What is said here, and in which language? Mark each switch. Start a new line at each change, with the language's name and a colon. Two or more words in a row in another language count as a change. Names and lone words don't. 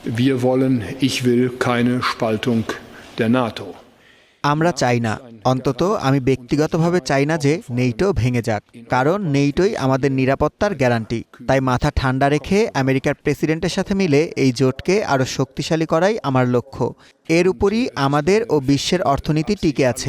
German: Wir wollen, ich will keine Spaltung der NATO.
Bangla: আমরা চাই না, অন্তত আমি ব্যক্তিগতভাবে চাই না যে নেটো ভেঙে যাক, কারণ নেটোই আমাদের নিরাপত্তার গ্যারান্টি। তাই মাথা ঠান্ডা রেখে আমেরিকার প্রেসিডেন্টের সাথে মিলে এই জোটকে আরও শক্তিশালী করাই আমার লক্ষ্য। এর উপরই আমাদের ও বিশ্বের অর্থনীতি টিকে আছে।